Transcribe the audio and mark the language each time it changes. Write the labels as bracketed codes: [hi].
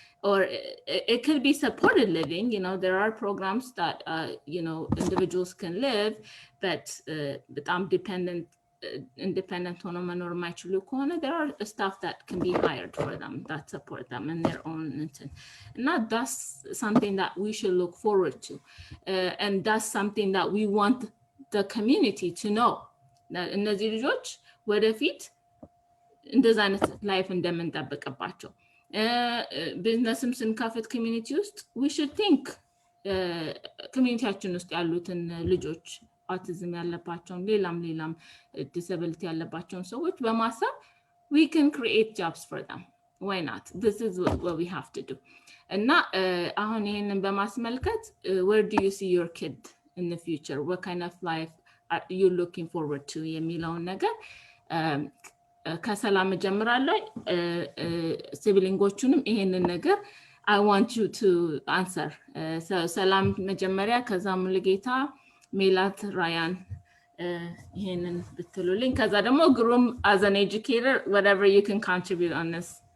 [en] Or it could be supported living, you know, there are programs that, you know, individuals can live, but I'm independent on there are stuff that can be hired for them that support them in their own intent. And that's something that we should look forward to. And that's something that we want the community to know. [am] እነዚህ ልጆች ወደፊት እንደዛ አይነት ላይፍ እንደምንጠብቅባቸው ቢዝነስም ስንከፍት ኮሚኒቲ ውስጥ [en] we should think [am] ኮሚኒቲያችን ውስጥ ያሉትን ልጆች autism ያለባቸውን ሌላም disability ያለባቸውን ሰዎች በማሰብ [en] we can create jobs for them. Why not? This is what we have to do. [am] እና አሁን ይሄንን በማስመልከት [en] where do you see your kid in the future? What kind of life are you looking forward to? [am] የሚለውን ነገር ከሰላም ጀምራለሁ ሲብሊንጎቹንም ይሄንን ነገር [en] I want you to answer. [am] ሰላም መጀመሪያ ከዛ ሙሉጌታ ሜላት ራያን ይሄንን ብትሉልኝ ከዛ ደግሞ ግሩም [en] as an educator whatever you can contribute on this.